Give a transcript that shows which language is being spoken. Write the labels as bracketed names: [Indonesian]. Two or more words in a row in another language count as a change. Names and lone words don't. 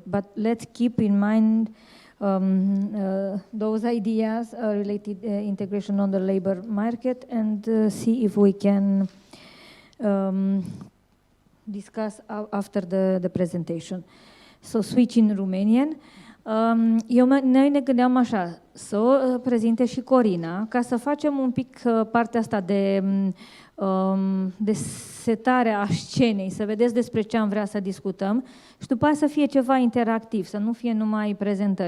[English] But let's keep in mind those ideas related integration on the labor market, and see if we can discuss after the presentation. So switch in Romanian. [Romanian] Noi ne gândeam așa, să o prezinte și Corina, ca să facem un pic partea asta de setare a scenei, să vedeți despre ce am vrea să discutăm și după aia să fie ceva interactiv, să nu fie numai prezentări.